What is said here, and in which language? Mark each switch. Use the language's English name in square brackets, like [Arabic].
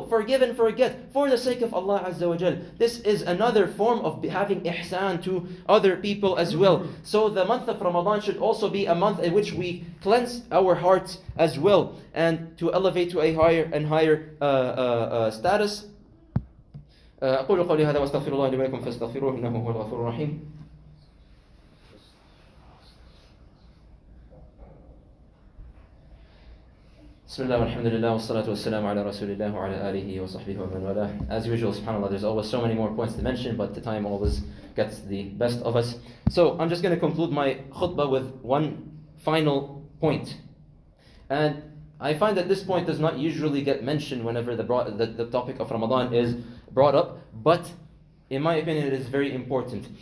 [English] Forgive and forget. For the sake of Allah Azza wa Jal. This is another form of having ihsan to other people as well. So the month of Ramadan should also be a month in which we cleanse our hearts as well, and to elevate to a higher and higher status. [Arabic] أقول قولي هذا وأستغفر الله لي ولكم فاستغفروه إنه هو الغفور الرحيم. بسم الله والحمد لله والصلاة والسلام على رسول الله وعلى آله وصحبه ومن والاه. [English] As usual, subhanAllah, there's always so many more points to mention, but the time always gets the best of us. So I'm just going to conclude my khutbah with one final point. And I find that this point does not usually get mentioned whenever the topic of Ramadan is brought up, but in my opinion it is very important.